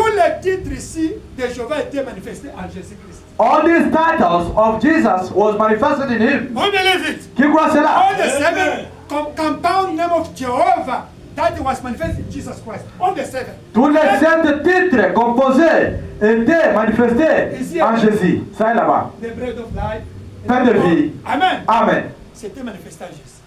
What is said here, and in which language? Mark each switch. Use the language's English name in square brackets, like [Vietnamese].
[French] Tous les titres ici de Jéhovah étaient manifestés en Jésus-Christ. [English] All these titles of Jesus was manifested in him. On believe it. [French] Qui croit [English] All [French] cela? [English] the seven compound name of Jehovah that was manifested in Jesus Christ. All the seven. [French] Tous les 7 titres composés étaient manifestés en Jésus. Ça est là-bas. [English] The bread of life. [French] Pain de vie. Amen. Amen. C'était manifesté en Jésus.